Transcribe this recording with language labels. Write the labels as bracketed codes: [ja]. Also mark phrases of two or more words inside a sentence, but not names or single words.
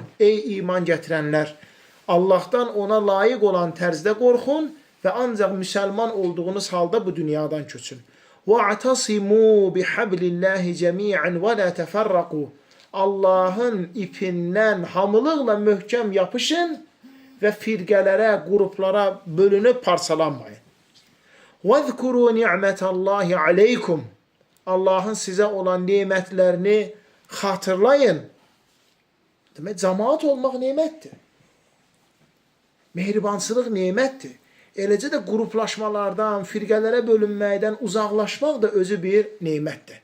[az] Ey iman gətirənlər, Allahdan ona layiq olan tərzdə qorxun və ancaq müsəlman olduğunuz halda bu dünyadan köçün. [ar] "واعتصموا بحبل الله جميعا ولا تفرقوا." [az] Allahın ipindən hamılıqla möhkəm yapışın və firqələrə, qruplara bölünüb parçalanmayın. [ar] وَذْكُرُوا نِعْمَةَ اللّٰهِ عَلَيْكُمْ. [az] Allahın sizə olan nemətlərini xatırlayın. Demək, cəmaat olmaq nemətdir. Mehribansılıq nemətdir. Eləcə də qruplaşmalardan, firqələrə bölünməkdən uzaqlaşmaq da özü bir nemətdir.